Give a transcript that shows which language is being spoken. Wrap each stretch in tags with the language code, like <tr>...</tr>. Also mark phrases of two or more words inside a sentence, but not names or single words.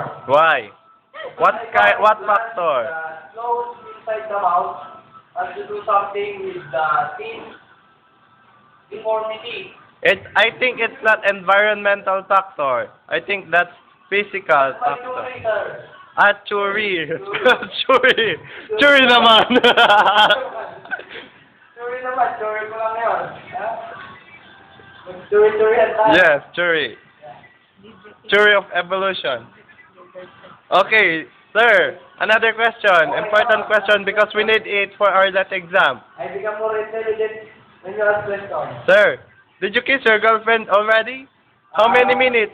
<en>Why? What factor? The clothes inside the mouth has to do something with the teeth deformity. I think it's not environmental factor. I think that's physical That's why you factor. later.</en> <tl>Churi. Churi. Churi naman. Churi naman, churi ko lang yun. Churi yan tayo.</tl> <en>Yes, churi. Churi of evolution. Okay, sir. Another question. Important question because we need it for our last exam. I become more intelligent when you ask questions. Sir, did you kiss your girlfriend already? How many minutes?</en>